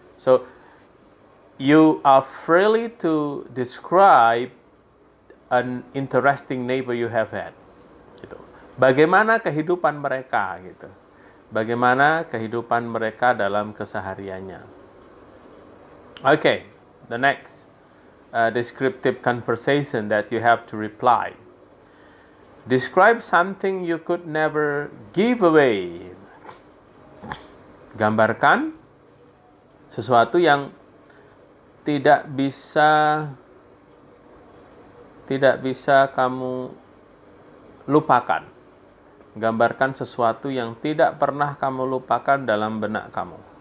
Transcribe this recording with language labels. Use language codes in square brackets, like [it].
[en] So you are free to describe an interesting neighbor you have had, [id] gitu. Bagaimana kehidupan mereka, gitu. Bagaimana kehidupan mereka dalam kesehariannya. [en] Okay, the next descriptive conversation that you have to reply. Describe something you could never give away. [id] Gambarkan sesuatu yang tidak bisa kamu lupakan. Gambarkan sesuatu yang tidak pernah kamu lupakan dalam benak kamu.